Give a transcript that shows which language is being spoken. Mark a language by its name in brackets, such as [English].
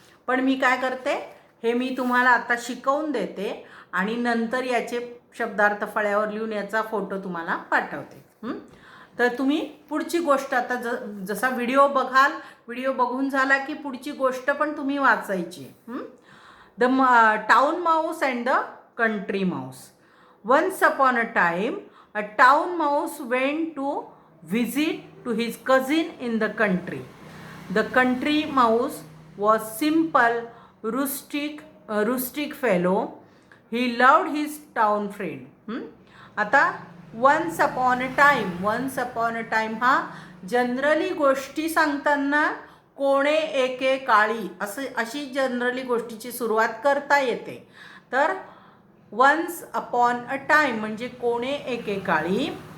[Marathi] पण मी काय करते, हे मी तुम्हाला आता शिकवून देते आणि नंतर याचे शब्दार्थ फळ्यावर लिहून याचा फोटो तुम्हाला पाठवते. तर तुम्ही पुढची गोष्ट आता जसा व्हिडिओ बघून झाला की पुढची गोष्ट पण तुम्ही वाचायची. [English] The town mouse and the country mouse. Once upon a time, a town mouse went to visit to his cousin in the country. The country mouse was simple, rustic fellow. He loved his town friend. [Marathi] आता [English] once upon a time [Marathi] हा generally गोष्टी सांगताना कोणे एके काळी अशी generally गोष्टीची सुरुवात करता येते. तर [English] once upon a time [Marathi] म्हणजे कोणे एकेकाळी.